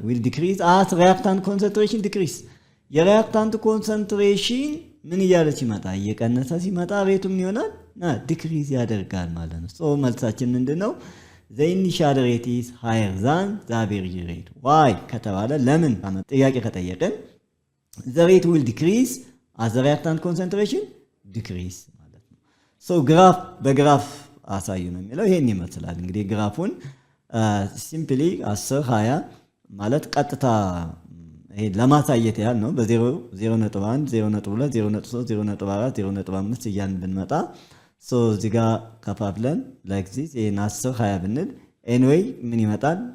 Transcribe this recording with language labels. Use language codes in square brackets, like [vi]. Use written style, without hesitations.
[en] will decrease as reactant concentration decrease። [am] የሪያክታንት ኮንሰንትሬሽን ምን እያለ ሲመጣ እየቀነሰ ሲመጣ ሬቱ ምን ይሆናል? ዲክሪዝ ያደርጋል ማለት ነው። ሶ መልሳችን ምንድነው? [en] the initial rate is higher than the average rate. [am] why ከተባለ ለምን ጥያቄ ከጠየቀን [en] the rate will decrease as the reactant concentration decrease [am] ማለት ነው። ሶ ግራፍ በግራፍ አሳዩ ነው የሚለው ይሄን ይመስላል። እንግዲህ ግራፉን ሲምፕሊ 10 20 ማለት ቀጥታ ይሄ ለማሳየት ያህል ነው። በ0 0.1 0.2 0.3 0.4 0.5 እያልን ብንመጣ ሶ እዚህ ጋር ከፋፍለን ላይክ ዚስ ይሄን 10 20 ብንል ኤኒዌይ ምን ይመጣል?